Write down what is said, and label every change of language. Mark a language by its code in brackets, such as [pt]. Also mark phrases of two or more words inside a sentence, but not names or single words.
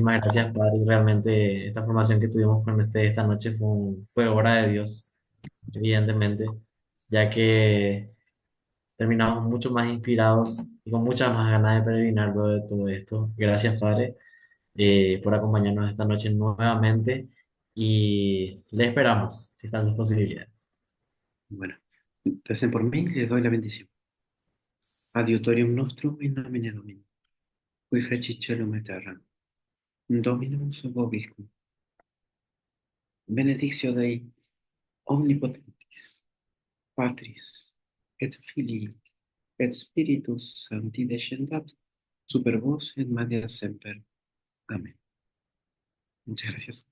[es] Muchísimas gracias, Padre. Realmente esta formación que tuvimos con esta noche fue obra de Dios, evidentemente, ya que terminamos mucho más inspirados y con muchas más ganas de peregrinar luego de todo esto. Gracias, Padre, por acompañarnos esta noche nuevamente y le esperamos, si están sus posibilidades. Bueno, recen por mí y les doy la bendición. [la] Adiutorium nostrum in nomine Domini, qui feci celum et terram. Dominus vobiscum. Benedictio Dei omnipotentis, Patris et Filii et Spiritus Sancti descendat super vos et madia semper. [es] Amén. Muchas gracias.